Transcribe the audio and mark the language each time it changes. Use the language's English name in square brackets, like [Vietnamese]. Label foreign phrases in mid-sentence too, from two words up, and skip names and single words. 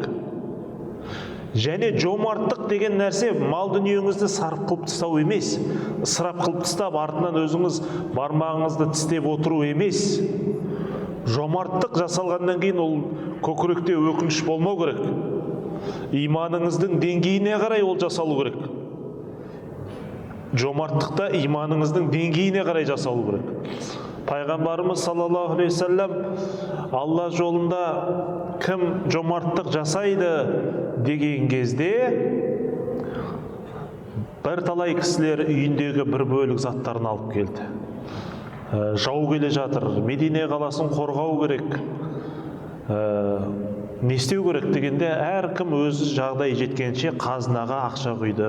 [Kazakh] Және жомарттық деген нәрсе мал дүниеңізді сарып қылып тастау емес, ысырап қылып тастап, артынан өзіңіз бармағыңызды тістеп отыру емес. Жомарттық жасалғаннан кейін ол көкіректе өкініш болмау керек. Иманыңыздың деңгейіне қарай ол жасалу керек. Жомарттықта иманыңыздың деңгейіне қарай жасалу керек. [Arabic] Пайғамбарымыз صلى الله عليه وسلم, [Kazakh] Алла жолында кім жомарттық жасайды деген кезде бір талай кісілер үйіндегі бір бөлік заттарын алып келді. Жау келе жатыр, Медине қаласын қорғау керек, не істеу керек дегенде, әркім өз жағдай жеткенше қазынаға ақша құйды.